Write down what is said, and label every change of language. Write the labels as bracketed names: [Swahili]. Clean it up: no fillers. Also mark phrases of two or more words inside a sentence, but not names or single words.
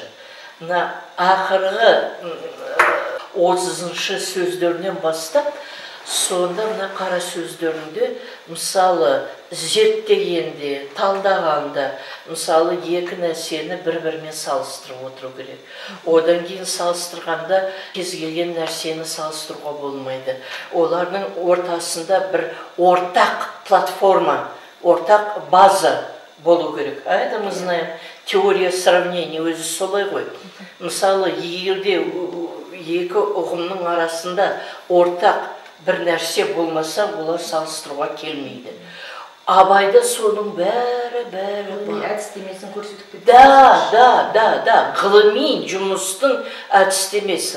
[Kazakh] Мына ақырғы 30-шы сөздерінен бастап, сонда мына қара сөздерінде, мысалы, зерттегенде, талдағанда, мысалы, екі нәрсені бір-бірімен салыстырып отыру керек. Одан кейін салыстырғанда кез келген нәрсені салыстыруға болмайды. Олардың ортасында бір ортақ платформа, ортақ база болу керек. [Russian] А это мы знаем, теория сравнения [Kazakh] өзі солай ғой. Мысалы, егерде екі ұғымның арасында ортақ бір нәрсе болмаса, олар салыстыруға келмейді. Абайда соның бәрі бар. Әдістемесін көрсетіп. Да, ғылыми жұмыстың әдістемесі.